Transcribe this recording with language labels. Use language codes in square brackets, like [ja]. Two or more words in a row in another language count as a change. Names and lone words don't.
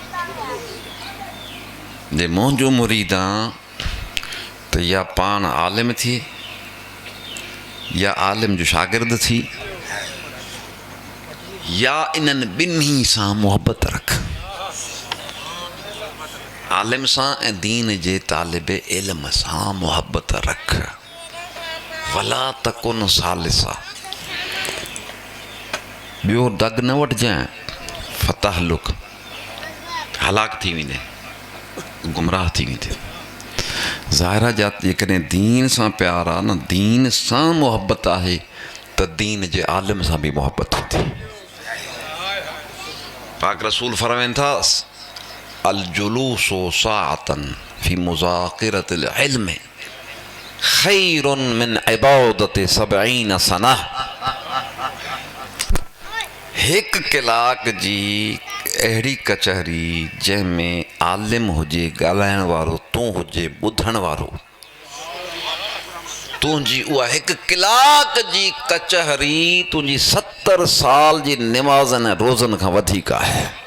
[sd] जे मुंहिंजो मुरीद आहे त या पाण आलिम थी या आलिम जो शागिर्द थी, या इन्हनि ॿिन्ही सां मुहबत रख, आलिम सां ऐं दीन जे तालिबे इल्म सां मुहबत रख। [ar] ولا تكن ثالثا, [sd] ॿियो दग न वठिजांइ, फतहलुक हलाक थी वेंदे, गुमराह थी वेंदे। ज़ाहिर जा जेकॾहिं दीन सां प्यार आहे न, दीन सां मुहबत आहे त दीन जे आलिम सां बि मुहबत हूंदी। पाक रसूल फरमाइनि था, [ar] الجلوس ساعة في مذاكرة العلم خير من عبادة 70 سنة. [sd] 1 कलाक जी अहिड़ी कचहरी जंहिंमें आलिम हुजे, ॻाल्हाइण वारो तूं हुजे, ॿुधण वारो, तुंहिंजी उहा 1 कलाक जी कचहरी तुंहिंजी 70 साल जी निमाज़नि ऐं रोज़नि खां वधीक आहे।